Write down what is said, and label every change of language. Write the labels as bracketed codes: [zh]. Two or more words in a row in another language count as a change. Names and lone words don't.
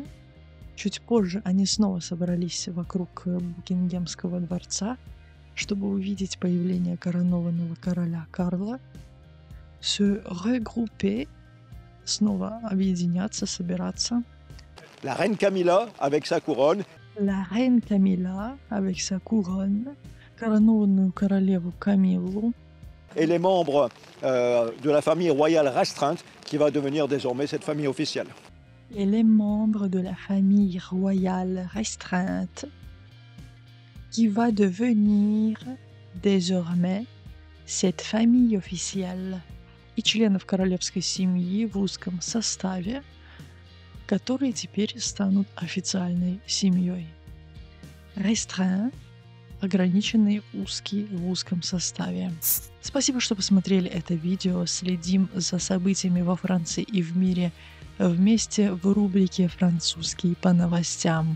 [ru] Чуть позже они снова собрались вокруг Букингемского дворца, чтобы увидеть появление коронованного короля Карла, [fr] se regrouper, [ru] снова объединяться, собираться. [fr] La reine Camilla avec sa couronne. La reine Camilla avec sa couronne, [ru] коронованную королеву Камиллу. [fr] Et les membres de la famille royale restreinte qui va devenir désormais cette famille officielle. Et les membres de la famille royale restreinte qui va devenir désormais cette famille officielle, [ru] и членов королевской семьи в узком составе, которые теперь станут официальной семьей. Restreint, ограниченный, узкий, в узком составе. Спасибо, что посмотрели это видео. Следим за событиями во Франции и в мире вместе в рубрике «Французский по новостям».